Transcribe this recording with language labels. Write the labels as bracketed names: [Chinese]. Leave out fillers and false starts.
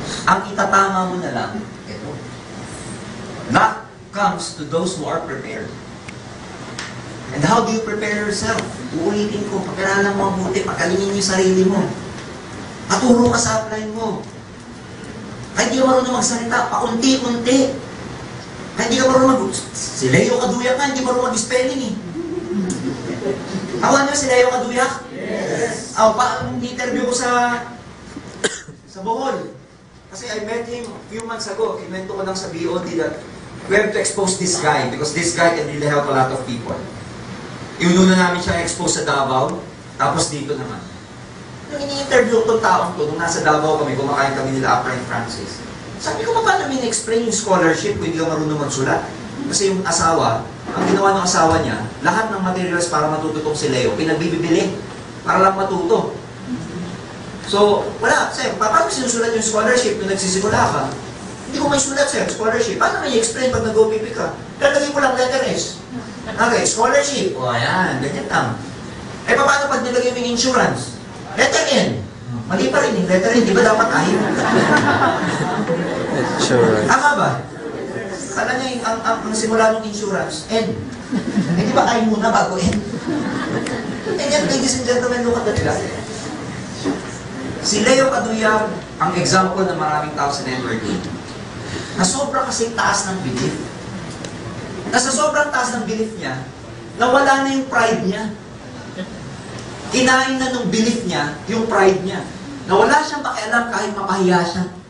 [Filipino] Ang itatama mo na lang, ito. [English] Luck comes to those who are prepared. And how do you prepare yourself? [Filipino] Uulitin ko, pag-aralan mo mabuti, pagkalingin mo yung sarili mo. Paturo ka sa upline mo. Kahit di ka marunong magsalita, paunti-unti. Kahit di ka marunong si Leo Kaduyak nga, hindi marunong mag-spelling eh. Awan niyo si Leo Kaduyak? Yes! Interview ko sa Bohol. [English] Kasi I met him a few months ago. [Filipino] Kinwento ko lang sa [English] BOD that we have to expose this guy because this guy can really help a lot of people. [Filipino] Inuna namin siya expose sa Davao, tapos dito naman. Nung ini-interview ko itong taong to, nung nasa Davao kami, kumakain kami nila Upline Francis. Sabi ko, paano explain yung scholarship kung hindi ka marunong magsulat? Kasi yung asawa, ang ginawa ng asawa niya, lahat ng materials para matututong si Leo, pinagbibili para lang matuto. So, wala, sir, paano sinusulat yung scholarship nung nagsisimula ka? Hindi ko may sulat, sir, scholarship. Paano may explain pag nag-OPP ka? Lalagay ko lang letter S. Okay, scholarship. O, ayan, ganyan lang. Eh, paano pag nilagay mo yung insurance? Letter N. Mali pa rin yung letter N. Di ba dapat I? Insurance. Tama ba? Kala niya ang simula ng insurance, N. Eh, di ba I muna bago N? [English] Eh, yan, ladies and gentlemen, look at that guy. [Filipino] Si Leo Kaduyak, ang example ng maraming tao sa networking, na sobrang kasing taas ng belief. Na sa sobrang taas ng belief niya, nawala na yung pride niya. Kinain na nung belief niya, yung pride niya. Nawala siyang pakialam kahit mapahiya siya.